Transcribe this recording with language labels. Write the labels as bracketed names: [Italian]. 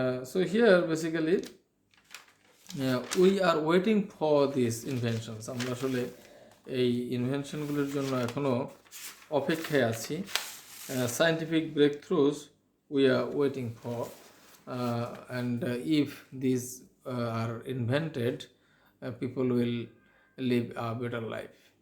[English] So here basically we are waiting for these inventions. [Bangla] আমরা আসলে এই ইনভেনশনগুলোর জন্য এখনো অপেক্ষায় আছি। [English] Scientific breakthroughs we are waiting for, and if these are invented, people will live a better life.